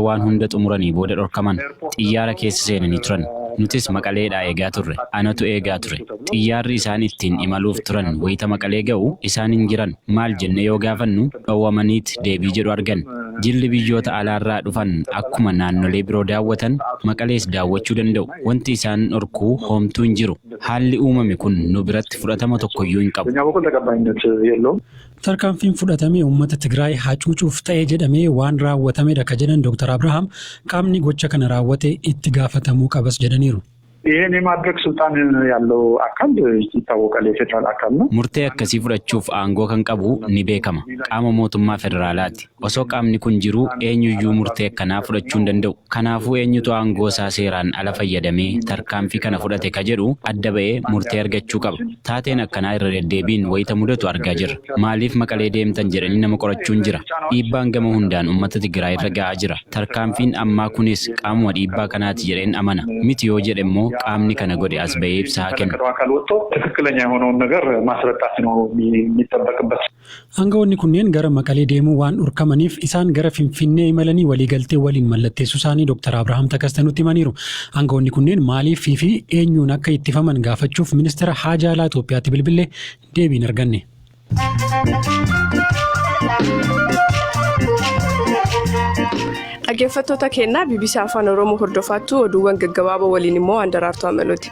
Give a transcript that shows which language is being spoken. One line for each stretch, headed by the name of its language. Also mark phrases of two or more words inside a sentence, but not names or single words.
Oromo: waan hunda xumuranii booda dhorkaman xiyyaara keessa seenanii turan nutis maqaleedhaa eegaa turre anatu eegaa ture xiyyaarri isaan ittiin imaluuf turan wayita maqalee ga'u isaan hin jiran maal jenne yoo gaafannu dhowwamaniit deebii jedhu argan jilli biyyoota alaarraa dhufan akkuma naannolee biroo daawwatan maqalees daawwachuu danda'u wanti isaan dhorkuu homtuu hin jiru haalli uumame kun nu biratti fudhatama tokkoyyuu hin qabu. Tarkaanfiin fudhatamee uummata Tigraay hacuucuuf ta'ee jedhamee waan raawwatamedha ka jedhan Dr. Abrahaam qaamni gocha kana raawwate itti gaafatamuu qabas jedhaniiru.
Amharic: ይሄን የማድረግ ስልጣን ያለው አካል ይታወቃል የፌደራል አካል ነው
Oromo: murtee akkasii fudhachuuf aangoo kan qabu ni beekama qaama mootummaa federaalaati osoo qaamni kun jiru eenyuyyuu murtee akkanaa fudhachuu hin danda'u kanaafuu eenyutu aangoo isaa seeraan ala fayyadamee tarkaanfii kana fudhate ka jedhu adda ba'ee murtee argachuu qaba taateen akkanaa irra deddeebiin wayita mudatu argaa jirra maaliif maqalee deemtan jedhanii nama qorachuun jira dhiibbaan gama hundaan uummata Tigraay irra ga'aa jira tarkaanfiin ammaa kunis qaamuma dhiibbaa kanaati jedheen amana miti yoo jedhemmoo qaamni kana godhe as ba'ee ibsaa kenna.
Amharic: ትክክለኛ የሆነውን ነገር ማስረዳት ነው የሚጠበቅበት.
Oromo: Aangawoonni kunneen gara maqalee deemuu waan dhorkamaniif isaan gara Finfinnee imalanii waliigaltee waliin mallatteessuu isaanii Dr. Abrahaam Takaste nutti himaniiru. Aangawoonni kunneen maaliif fi eenyuun akka ittifaman gaafachuuf ministeera haajaa alaa Itoophiyaatti bilbilee deebii hin arganne. Dhaggeeffattoota keenya BBC Afaan Oromoo hordofattu oduuwwan gaggabaaboo waliin immoo Andaraartuu Amaluuti.